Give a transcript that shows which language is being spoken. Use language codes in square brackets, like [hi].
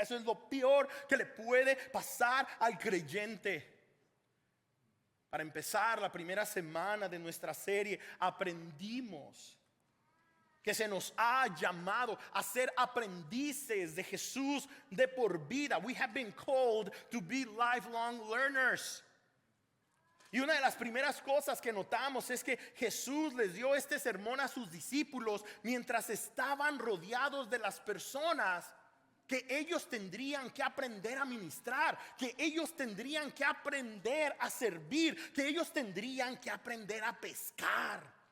[es] Eso es lo peor que le puede pasar al creyente. Para empezar, la primera semana de nuestra serie aprendimos que se nos ha llamado a ser aprendices de Jesús de por vida. [en] We have been called to be lifelong learners. [es] Y una de las primeras cosas que notamos es que Jesús les dio este sermón a sus discípulos mientras estaban rodeados de las personas que ellos tendrían que aprender a ministrar, que ellos tendrían que aprender a servir, que ellos tendrían que aprender a pescar.